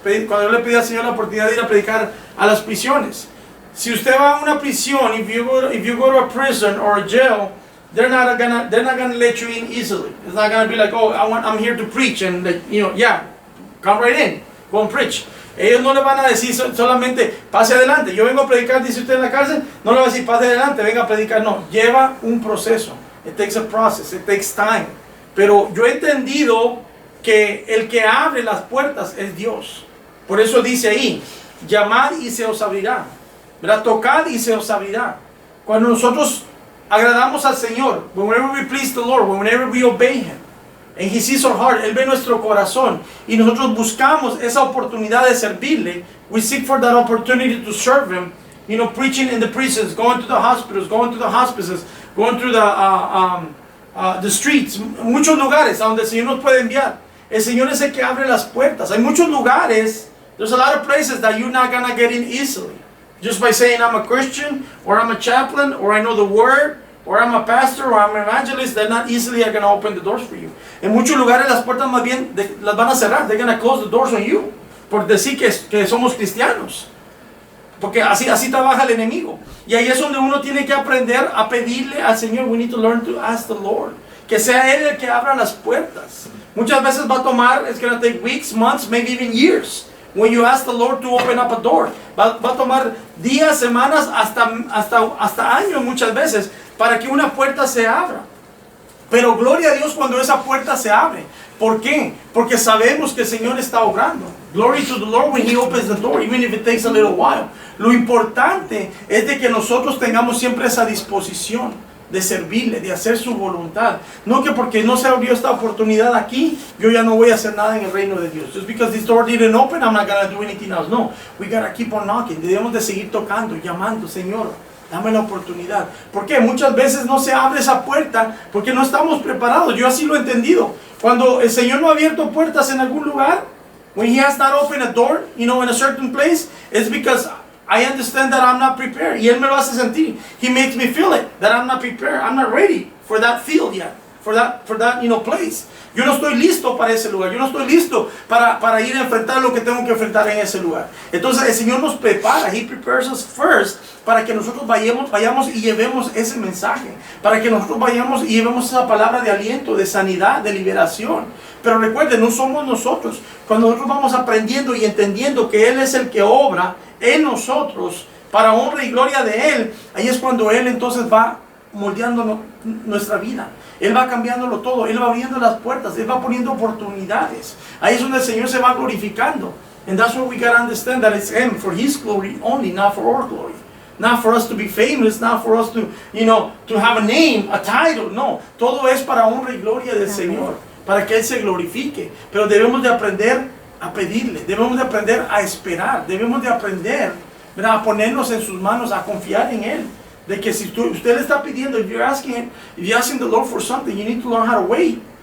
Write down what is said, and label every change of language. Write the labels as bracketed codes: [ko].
[es] Cuando yo le pedí al Señor la oportunidad de ir a predicar a las prisiones. Si usted va a una prisión, [en] if you go to a prison or a jail, they're not gonna let you in easily. It's not gonna be like, oh, I'm here to preach and yeah, come right in, go and preach. [es] Ellos no le van a decir solamente pase adelante. Yo vengo a predicar, dice usted en la cárcel, no le va a decir pase adelante, venga a predicar. No, lleva un proceso. [en] It takes a process, it takes time. [es] Pero yo he entendido que el que abre las puertas es Dios. Por eso dice ahí, llamad y se os abrirá. ¿Verdad? Tocad y se os abrirá. Cuando nosotros agradamos al Señor, [en] whenever we please the Lord, whenever we obey Him, and He sees our heart, [es] Él ve nuestro corazón, y nosotros buscamos esa oportunidad de servirle, [en] we seek for that opportunity to serve Him, preaching in the prisons, going to the hospitals, going to the hospices, going through the streets, [es] muchos lugares a donde el Señor nos puede enviar. El Señor es el que abre las puertas. Hay muchos lugares, [en] there's a lot of places that you're not gonna get in easily. Just by saying I'm a Christian, or I'm a chaplain, or I know the word, or I'm a pastor, or I'm an evangelist, they're not easily going to open the doors for you. [es] En muchos lugares las puertas más bien las van a cerrar. [en] They're going to close the doors on you. [es] Por decir que somos cristianos. Porque así trabaja el enemigo. Y ahí es donde uno tiene que aprender a pedirle al Señor. [en] We need to learn to ask the Lord. [es] Que sea Él el que abra las puertas. Muchas veces va a tomar, [en] it's going to take weeks, months, maybe even years. When you ask the Lord to open up a door, [es] va a tomar días, semanas, hasta años muchas veces para que una puerta se abra. Pero gloria a Dios cuando esa puerta se abre. ¿Por qué? Porque sabemos que el Señor está obrando. [en] Glory to the Lord when He opens the door, even if it takes a little while. [es] Lo importante es de que nosotros tengamos siempre esa disposición de servirle, de hacer su voluntad. No que porque no se abrió esta oportunidad aquí, yo ya no voy a hacer nada en el reino de Dios. [en] Just because this door didn't open, I'm not going to do anything else. No, we got to keep on knocking. [es] Debemos de seguir tocando, llamando, Señor, dame la oportunidad. Porque muchas veces no se abre esa puerta porque no estamos preparados. Yo así lo he entendido. Cuando el Señor no ha abierto puertas en algún lugar, [en] when He has not opened a door, in a certain place, it's because I understand that I'm not prepared. [es] Y Él me lo hace sentir. [en] He makes me feel it, that I'm not prepared. I'm not ready for that field yet, for that place. [es] Yo no estoy listo para ese lugar. Yo no estoy listo para ir a enfrentar lo que tengo que enfrentar en ese lugar. Entonces el Señor nos prepara. [en] He prepares us first [es] para que nosotros vayamos y llevemos ese mensaje. Para que nosotros vayamos y llevemos esa palabra de aliento, de sanidad, de liberación. Pero recuerden, no somos nosotros. Cuando nosotros vamos aprendiendo y entendiendo que Él es el que obra en nosotros para honra y gloria de Él, ahí es cuando Él entonces va moldeando nuestra vida. Él va cambiándolo todo. Él va abriendo las puertas. Él va poniendo oportunidades. Ahí es donde el Señor se va glorificando. [en] And that's what we got to understand, that it's Him for His glory only, not for our glory. Not for us to be famous, not for us to, to have a name, a title. [es] No, todo es para honra y gloria del Señor, para que Él se glorifique. Pero debemos de aprender a pedirle, debemos de aprender a esperar, debemos de aprender, ¿verdad?, a ponernos en sus manos, a confiar en Él. De que si usted le está pidiendo, [en] if you're asking the Lord for something, you need to learn how to wait.